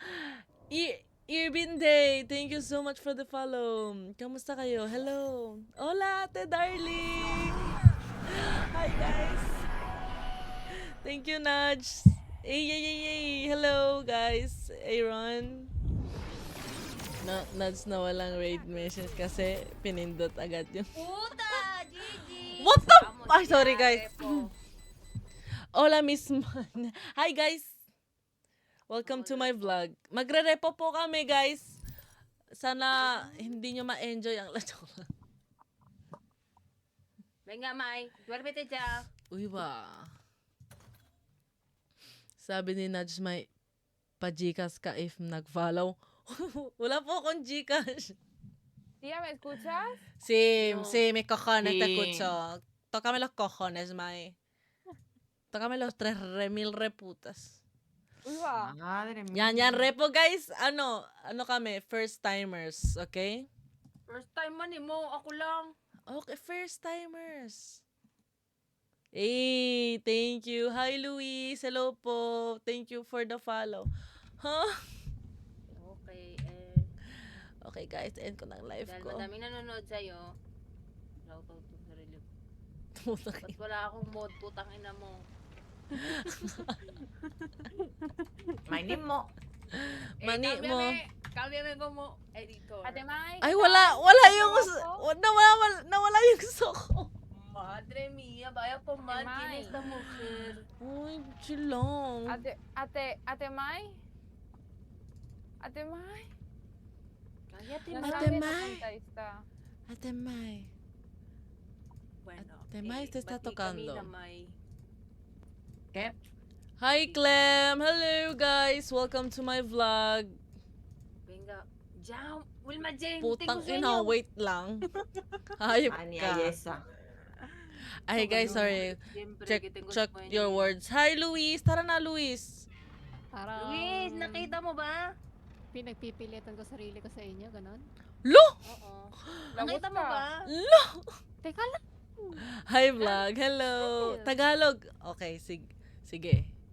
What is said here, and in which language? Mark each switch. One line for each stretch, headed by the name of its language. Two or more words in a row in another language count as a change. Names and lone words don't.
English: Irvin Day, thank you so much for the follow.
Filipino: Kamusta kayo?
English: Hello. Hola, ate darling. Hi, guys. Thank you, Nudge. Hey. Hello, guys. Aaron.
Filipino: Nudge na walang raid message kasi pinindot agad yung... Puta, Gigi.
English: What the...
Spanish: Vamos
English: Ay, sorry, ya, guys. Repo. Hola, Miss Man. Hi, guys. Welcome to my vlog.
Filipino: Magre-repo po kami, guys. Sana hindi nyo ma-enjoy ang lacho.
Spanish: Venga, Mai. Duérmete ya.
Filipino: Uy ba? Sabi ni Nudge, may pa-Gcash ka if nag-follow. Wala po akong Gcash.
Spanish: Tía, ¿me escuchas? Sí, No. sí, mis cojones te Sí. escucho. Tócame los cojones, May. Tócame los 3,000 reputas. Uy, va. Madre mía.
Filipino: Yan, repo, guys. Ano kami,
English: first timers,
Filipino: okay?
English: First time
Filipino: man mo. Ako lang.
English: Okay, first timers. Hey, thank you. Hi, Luis. Hello po. Thank you for the follow. Huh? Okay,
Filipino: Okay, guys, end ko ng live dahil ko. madaming nanonood sa'yo,
English: shoutout to
Filipino: sarili ko. Putang Ba't wala akong mod, putang ina mo. May name mo. Mani mo.
Spanish: Cámbiame como editor.
Filipino: Ate Mai. Ay,
Spanish: ¿qué
Filipino: wala
Spanish: tal?
Filipino: yung...
Spanish: Guapo.
Filipino: Nawala yung soko.
Spanish: Madre mía, vaya pomar tiene Mai. esta mujer.
Filipino: Ay, chill lang. Ate Mai. Ate Mai.
Spanish: Cállate, No Mai.
Filipino: Ate
Spanish: sabes
Filipino: Mai.
Spanish: esa está.
Filipino: Ate May.
Spanish: Bueno, Ate Mai, te está
Filipino: bati
Spanish: tocando.
Filipino: kami na Mai.
Spanish: ¿Qué?
English: Hi, Clem. Hello, guys. Welcome to my vlog.
Spanish: Venga, ya, Wilma Jane,
Filipino: Putang
Spanish: tengo
Filipino: ina,
Spanish: sueño.
Filipino: wait lang. Hayop Ani ka. Ayesa.
English: Ay, guys, sorry.
Filipino: Siyempre,
English: Check
Spanish: que tengo
English: check
Spanish: sueño.
English: your words. Hi,
Filipino: Luis. Tara na, Luis. Parang Luis, nakita mo ba? pinagpipilitan ko sarili ko sa inyo, ganon. Lo! Oo. Labos Nakita mo ka. ba? Lo! Teka lang.
English: Hi, vlog. Hello.
Filipino: Ayos. Tagalog. Okay, sige.